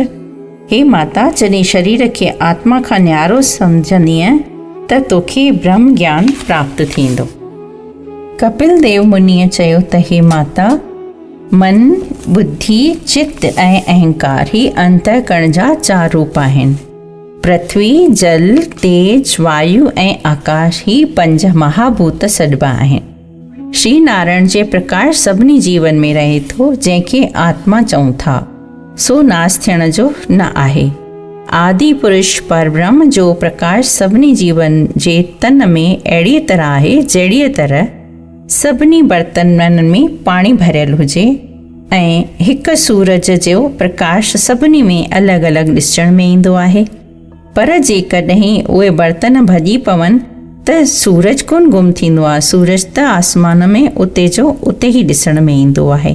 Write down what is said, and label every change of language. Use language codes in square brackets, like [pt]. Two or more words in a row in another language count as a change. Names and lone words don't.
[sd] हे माता, जॾहिं शरीर खे आत्मा खां न्यारो सम्झंदीअ त तोखे ब्रह्म ज्ञान प्राप्त थींदो। कपिल देव मुनीअ चयो त हे माता, मन, बुद्धि, चित्त ऐं अहंकार ही अंतःकरण जा 4 रूप आहिनि। पृथ्वी, जल, तेज, वायु ऐं आकाश ही 5 महाभूत सॾिबा आहिनि। श्री नारायण जे प्रकाश सभिनी जीवन में रहे थो, जंहिंखे आत्मा चऊं था, सो नास थियण जो न आहे। आदि पुरुष परब्रह्म जो प्रकाश सभिनी जीवन जे तन में अहिड़ी तरह आहे जहिड़ीअ तरह सभिनी बर्तननि में पाणी भरियल हुजे ऐं हिकु सूरज जो प्रकाश सभिनी में अलॻि अलॻि ॾिसण में ईंदो आहे। पर जेकॾहिं उहे बर्तन भॼी पवनि त सूरज कोन गुम थींदो आहे, सूरज त आसमान में उते जो उते ई ॾिसण में ईंदो आहे।